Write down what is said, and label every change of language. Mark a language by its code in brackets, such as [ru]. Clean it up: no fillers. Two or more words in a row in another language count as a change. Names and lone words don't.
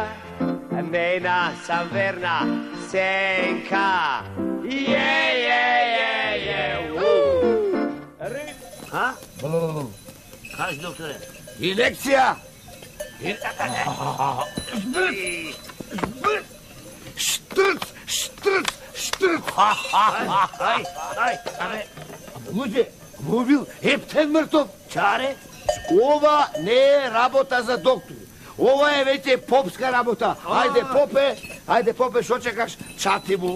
[sr] Nena sam verna senka. Ha? Kaži, doktore? I lekcija! Štrc! [mk] Луѓе, му бил ептен мртов. Чаре, ова не е работа за доктор. Ова е веќе попска работа. Ајде попе, шо чекаш? Чати му.